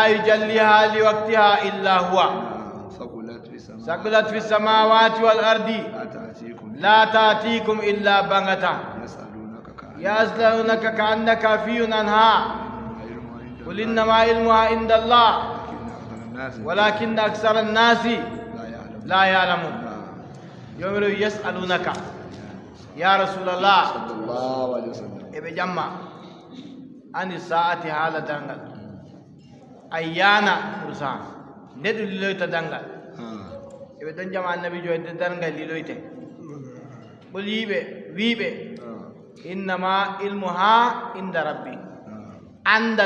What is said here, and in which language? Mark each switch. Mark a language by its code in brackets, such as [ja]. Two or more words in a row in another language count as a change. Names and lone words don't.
[ar] يجليها لوقتها إلا هو ثقلت في السماوات والأرض لا تأتيكم إلا بغتة يسألونك كأنك عفي عنها قل إنما علمها عند الله ولكن أكثر الناس لا يعلمون يوم يسألونك يا رسول الله صلى الله عليه وسلم [ff] ebe jamma ani saati hala dangal ayyana musa ndedu liloyta dangal ebe don jama annabi jo de dangal liloyte bulibe wibe [ar] إنما علمها عند ربي [ff] andal